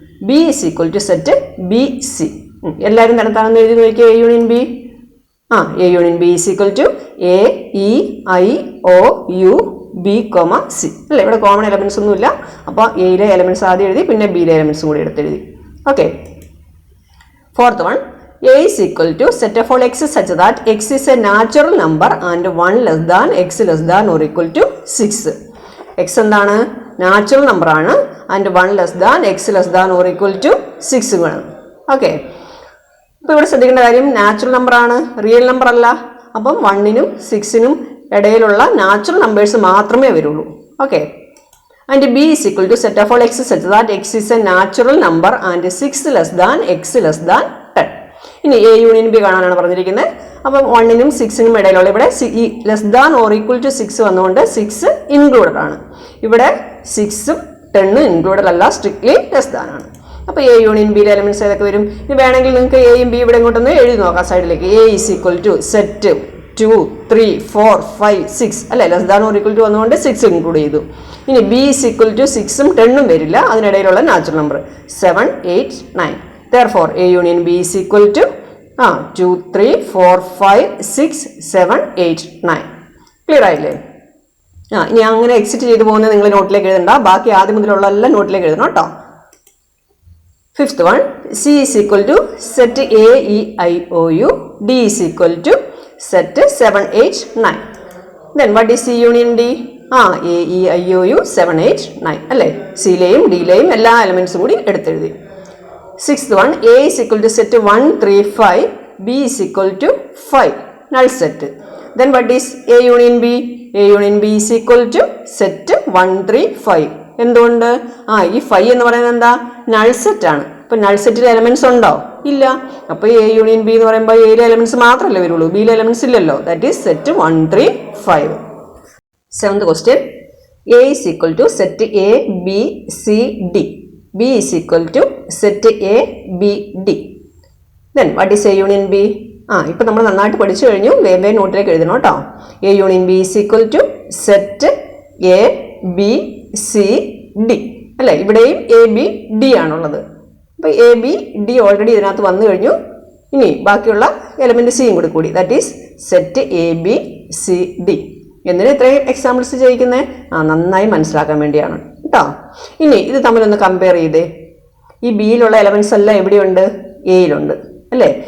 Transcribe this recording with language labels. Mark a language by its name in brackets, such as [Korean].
[English] B is equal to set B C. [Malayalam] എല്ലാവരും തരത്താണെന്ന് എഴുതി നോക്കിയാൽ [English] A union B. A union B is equal to A E I O U B comma C അല്ലേ? [Malayalam] ഇവിടെ common elements ഒന്നുമില്ല. അപ്പോൾ എയിലെ elements ആദ്യം എഴുതി, പിന്നെ ബിയിലെ എലമെൻറ്റ്സും കൂടി എടുത്തെഴുതി. Okay. [English] Fourth one, A is equal to set of all x such that x is a natural number and 1 less than x less than or equal to 6. [Malayalam] X എന്താണ്? [English] Natural number ആണ് and 1 less than X less than or equal to 6 വേണം. [Malayalam] Okay, അപ്പോൾ ഇവിടെ ശ്രദ്ധിക്കേണ്ട കാര്യം natural number ആണ്, real number അല്ല. അപ്പം 1നും 6നും ഇടയിലുള്ള നാച്ചുറൽ നമ്പേഴ്സ് മാത്രമേ വരുള്ളൂ. [English] Okay, and B is equal to set of all X such that X is a natural number and 6 less than X less than 10. [Malayalam] ഇനി എ യൂണിയൻ ബി കാണാനാണ് പറഞ്ഞിരിക്കുന്നത്. അപ്പം 1നും 6നും ഇടയിലുള്ള ഇവിടെ ഈ less than or equal to 6 വന്നുകൊണ്ട് 6 included ആണ്. ഇവിടെ 6ഉം 10ഉം ഇൻക്ലൂഡഡ് അല്ല, സ്ട്രിക്ട്ലി ലെസ് ദാൻ ആണ്. അപ്പോൾ എ യൂണിയൻ ബിയിലെ എലമെന്റ്സ് ഏതൊക്കെ വരും? ഇനി വേണമെങ്കിൽ നിങ്ങൾക്ക് എയും ബി ഇവിടെ ഇങ്ങോട്ടൊന്ന് എഴുതി നോക്കാം സൈഡിലേക്ക്. [English] A is equal to set 2, 3, 4, 5, 6 അല്ലേ, less than or equal to [Malayalam] വന്നുകൊണ്ട് 6 ഇൻക്ലൂഡ് ചെയ്തു. ഇനി [English] B is equal to [Malayalam] 6ഉം 10ഉം വരില്ല, അതിനിടയിലുള്ള natural number 7, 8, 9. [English] Therefore A union B is equal to 2, 3, 4, 5, 6, 7, 8, 9. [Malayalam] Clear ആയില്ലേ? ഇനി അങ്ങനെ എക്സിറ്റ് ചെയ്ത് പോകുന്നത് നിങ്ങൾ നോട്ടിലേക്ക് എഴുതണ്ട, ബാക്കി ആദ്യം മുതലുള്ള എല്ലാം നോട്ടിലേക്ക് എഴുതണം കേട്ടോ. [English] Fifth one, C is equal to set A E I O U, D is equal to set 7, 8, 9. Then what is C union D? A E I O U 7, 8, 9 അല്ലേ. [Malayalam] സിയിലെയും ഡിയിലെയും എല്ലാ എലമെന്റ്സും കൂടി എടുത്തെഴുതി. [English] Sixth one, A is equal to set 1, 3, 5, B is equal to 5, null set. Then what is A union B? A union B is equal to set 1, 3, 5. [Malayalam] എന്തുകൊണ്ട്? ഈ 5 എന്ന് പറയുന്നത് എന്താ? Null set ആണ്. അപ്പോൾ നൾ സെറ്റിൽ എലമെന്റ്സ് ഉണ്ടോ? ഇല്ല. അപ്പോൾ എ യൂണിയൻ ബി എന്ന് പറയുമ്പോൾ എയിലെ എലമെന്റ്സ് മാത്രമല്ലേ വരുള്ളൂ, ബിയിലെ എലമെന്റ്സ് ഇല്ലല്ലോ. [English] That is set 1, 3, 5. Seventh question, A is equal to set A, B, C, D. B is equal to set A, B, D. Then what is A union B? [Malayalam] ഇപ്പം നമ്മൾ നന്നായിട്ട് പഠിച്ചു കഴിഞ്ഞു, വേറെ നോട്ടിലേക്ക് എഴുതണം കേട്ടോ. [English] A union B is equal to set A, B, C, D അല്ലേ. [Malayalam] ഇവിടെയും എ ബി ഡി ആണുള്ളത്. അപ്പോൾ എ ബി ഡി ഓൾറെഡി ഇതിനകത്ത് വന്നു കഴിഞ്ഞു. ഇനി ബാക്കിയുള്ള എലമെന്റ് സിയും കൂടി [English] That is set A B C D. [Malayalam] എന്തിനാ ഇത്രയും എക്സാമ്പിൾസ് ചെയ്യിക്കുന്നത്? നന്നായി മനസ്സിലാക്കാൻ വേണ്ടിയാണ് കേട്ടോ. ഇനി ഇത് തമ്മിലൊന്ന് കമ്പയർ ചെയ്തേ. ഈ ബിയിലുള്ള എലമെന്റ്സ് എല്ലാം എവിടെയുണ്ട്? എയിലുണ്ട് അല്ലേ.